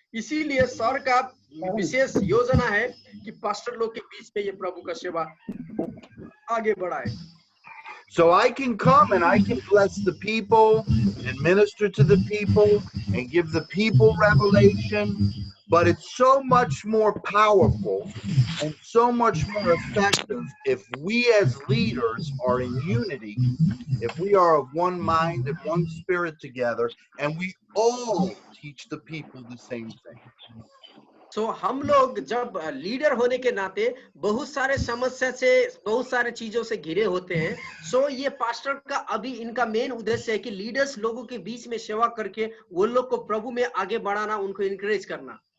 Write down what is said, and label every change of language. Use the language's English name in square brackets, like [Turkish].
[Hindi] इसीलिए सर का विशेष योजना है कि पास्टर लोग के बीच में ये प्रभु का सेवा आगे बढ़ाए। [English] So I can come and I can bless the people and minister to the people and give the people revelation, but it's so much more powerful and so much more effective if we as leaders are in unity, if we are of one mind and one spirit together, and we all teach the people the same thing. [Hindi] सो हम लोग जब leader होने के नाते बहुत सारे समस्या से बहुत सारे चीजों से घिरे होते हैं। सो ये पास्टर का अभी इनका मेन उद्देश्य है कि लीडर्स लोगों के बीच में सेवा करके वो लोग को प्रभु में आगे बढ़ाना, उनको इनकरेज करना।